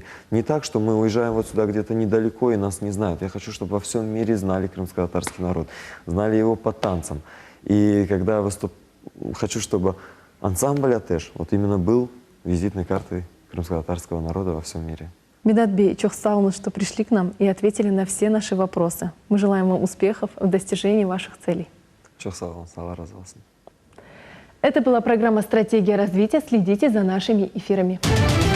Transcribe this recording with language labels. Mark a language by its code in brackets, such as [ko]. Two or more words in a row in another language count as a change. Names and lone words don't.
[ru] Не так, что мы уезжаем вот сюда где-то недалеко и нас не знают. Я хочу, чтобы во всем мире знали крымско-татарский народ, знали его по танцам. И когда хочу, чтобы ансамбль «Атеш» вот именно был визитной картой крымско-татарского народа во всем мире. Медат Бей, [crh] çok sağ olun, [ru] что пришли к нам и ответили на все наши вопросы. Мы желаем вам успехов в достижении ваших целей. [crh] Çok sağ olun, Allah razı olsun. [ru] Это была программа «Стратегия развития». Следите за нашими эфирами.